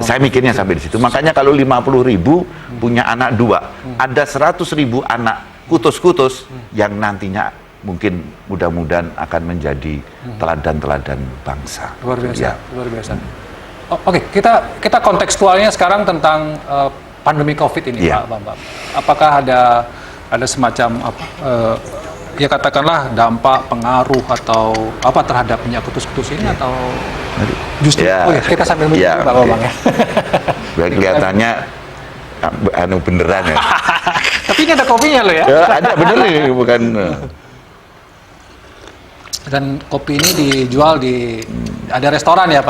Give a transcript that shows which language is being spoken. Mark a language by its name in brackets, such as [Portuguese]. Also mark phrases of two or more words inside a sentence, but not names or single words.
[Indonesian] saya mikirnya sampai di situ. Makanya kalau 50.000 punya anak 2, ada 100.000 anak kutus-kutus yang nantinya mungkin mudah-mudahan akan menjadi teladan-teladan bangsa. Luar biasa, Ya. luar biasa. Oke, kita kontekstualnya sekarang tentang pandemi COVID ini, Iya. Pak Bambang. Apakah ada semacam ya katakanlah dampak, pengaruh atau apa terhadap minyak kutus-kutus ini atau justru Ya. kita sambil menunggu Ya, Pak oke. Bambang ya. Biar kelihatannya beneran ya. Tapi ini ada kopinya loh ya. Ya, ada bener nih, bukan. Dan kopi ini dijual di ada restoran ya Pak